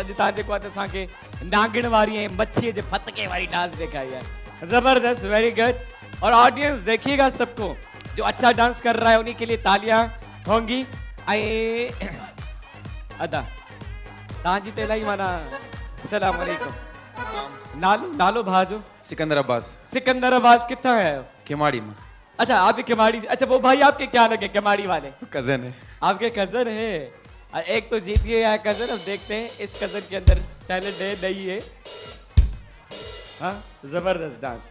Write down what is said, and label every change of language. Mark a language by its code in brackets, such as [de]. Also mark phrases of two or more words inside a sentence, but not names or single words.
[sd] अॼु तव्हां जेको आहे त असांखे नागिण वारी ऐं मच्छीअ जे फतके वारी डांस ॾेखारी है जबरदस्त [en] very good. [ur] اور آڈینس دیکھیے گا سب کو جو اچھا ڈانس کر رہا ہے انہی کے لیے تالیاں ہوں گی. [sd] ऐं अदा तव्हांजी त इलाही माना अस्सलाम वालेकुम। नालो नालो भाजो? सिकंदर अब्बास। [ur] سکندر عباس کتنا ہے? کیماڑی میں. اچھا آپ بھی کیماڑی. اچھا وہ بھائی آپ کے کیا لگے کیماڑی والے? کزن ہے. آپ کے کزن ہے۔ ایک تو جیت گیا ہے کزن. اب دیکھتے ہیں اس کزن کے اندر ٹیلنٹ ہے نہیں ہے. ہاں زبردست ڈانس.